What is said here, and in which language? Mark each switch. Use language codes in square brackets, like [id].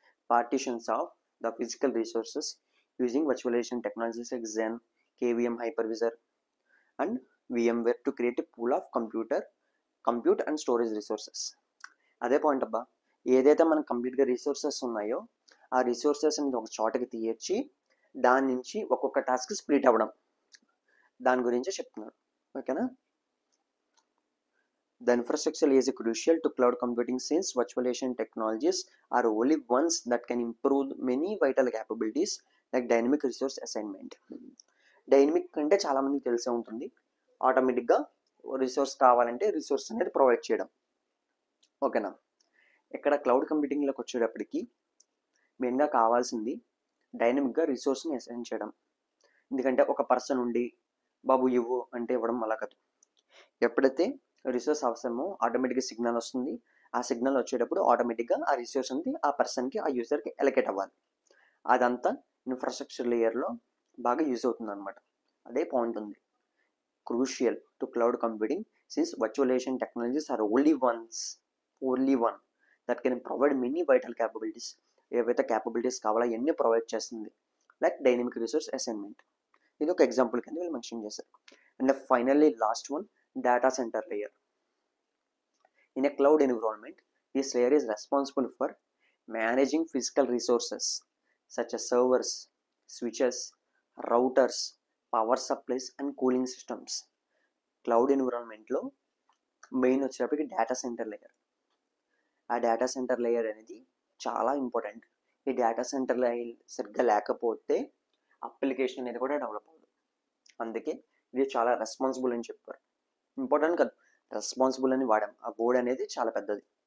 [en] Partitions of the physical resources using virtualization technologies like Xen, KVM hypervisor and VMware to create a pool of compute and storage resources. [te] అదే point అబ్బా, ఏదైతే మనకు కంప్లీట్గా resources ఉన్నాయో ఆ resources అనేది ఒక చోటకి తీయచ్చి దాని నుంచి ఒక్కొక్క టాస్క్ స్ప్లిట్ అవ్వడం, దాని గురించే చెప్తున్నాడు. [en] ఓకేనా, the infrastructure is crucial to cloud computing since virtualization technologies are only ones that can improve many vital capabilities like dynamic resource assignment. [te] Dynamic అంటే చాలా మందికి తెలిసే ఉంటుంది, ఆటోమేటిక్గా రిసోర్స్ కావాలంటే రిసోర్స్ అనేది ప్రొవైడ్ చేయడం. ఓకేనా, ఇక్కడ క్లౌడ్ కంప్యూటింగ్లోకి వచ్చేటప్పటికి మెయిన్గా కావాల్సింది డైనమిక్గా రిసోర్స్ని అసైన్ చేయడం. ఎందుకంటే ఒక పర్సన్ ఉండి బాబు ఇవ్వు అంటే ఇవ్వడం అలా కాదు, ఎప్పుడైతే రిసోర్స్ అవసరమో ఆటోమేటిక్గా సిగ్నల్ వస్తుంది, ఆ సిగ్నల్ వచ్చేటప్పుడు ఆటోమేటిక్గా ఆ రిసోర్స్ అనేది ఆ పర్సన్కి ఆ యూజర్కి ఎలకేట్ అవ్వాలి. అదంతా ఇన్ఫ్రాస్ట్రక్చర్ లేయర్లో బాగా యూజ్ అవుతుంది అనమాట. అదే పాయింట్ ఉంది, [en] Crucial to cloud computing since virtualization technologies are only one that can provide many vital capabilities. [te] ఏవైతే క్యాపబిలిటీస్ కావాలో అవన్నీ ప్రొవైడ్ చేస్తుంది, లైక్ డైనమిక్ రిసోర్స్ అసైన్మెంట్. ఇది ఒక ఎగ్జాంపుల్ కింద వీళ్ళు మెన్షన్ చేశారు. And finally last one, data center layer. [en] In a cloud environment, this layer is responsible for managing physical resources such as servers, switches, routers, power supplies and cooling systems. [te] Cloud environment లో main వచ్చేటప్పటికి data centre layer. ఆ data centre layer అనేది చాలా important. ఈ data centre layer సరిగ్గా లేకపోతే application అనేది కూడా డెవలప్ అవ్వదు. అందుకే ఇది చాలా రెస్పాన్సిబుల్ అని చెప్పారు. ఇంపార్టెంట్ కాదు, రెస్పాన్సిబుల్ అని వాడాం, ఆ బోర్డ్ అనేది చాలా పెద్దది.